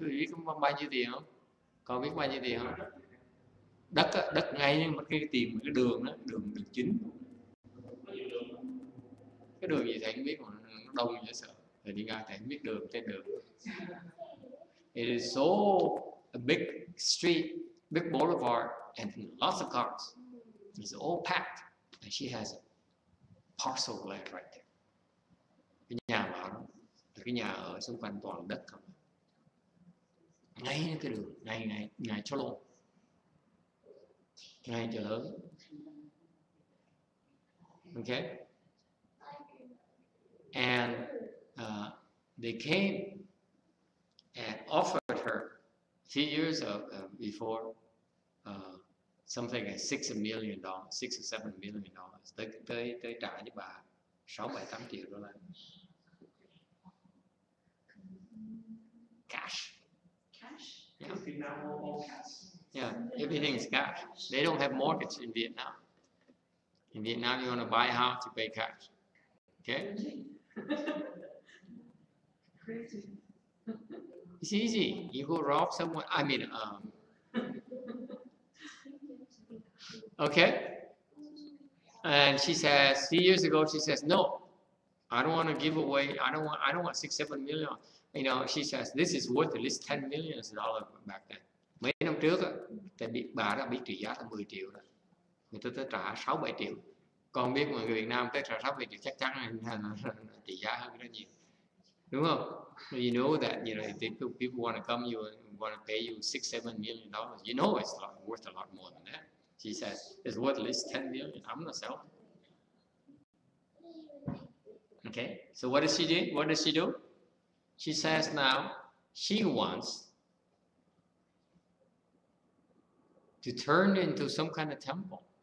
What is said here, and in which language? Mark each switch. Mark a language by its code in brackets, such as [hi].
[vi] Quý vị có bao nhiêu tiền không? Có biết bao nhiêu tiền không? Đất ngay nhưng mà cái tiền cái đường đó, đường chính. Cái đường gì thầy không biết mà nó đông dễ sợ. Thầy đi ra thầy không biết đường trên đường. [en] It is so a big street, big boulevard, and lots of cars. It's all packed, and she has a parcel of land right there. [vi] Cái nhà bảo đó, cái nhà ở xung quanh toàn đất không. Ngay cái đường, ngay cho luôn, ngay chợ lớn. [en] Okay, and they came and offered her a few years before something like $6 million, $6 or $7 million. [vi] Tới trả cho bà 6-7-8 triệu đô la. [en] Cash. Yeah. Yeah, everything's cash. They don't have mortgage in Vietnam. In Vietnam, you want to buy a house, you pay cash. Okay? It's easy. You go rob someone. I mean, okay. And she says, 3 years ago, she says, no, I don't want to give away. I don't want 6-7 million. You know, she says, this is worth at least $10 million back then. [vi] Mấy năm trước, bà đã bị trị giá là 10 triệu rồi. Người ta tới trả 6-7 triệu. Còn biết mà người Việt Nam tới trả 6-7 triệu chắc chắn là trị giá hơn rất nhiều. Đúng không? [en] You know that, you know, if people want to come, you want to pay you $6-7 million. You know it's worth a lot more than that. She says, it's worth at least 10 million. I'm not selling. Okay, so what does she do? What does she do? She says now she wants to turn into some kind of temple.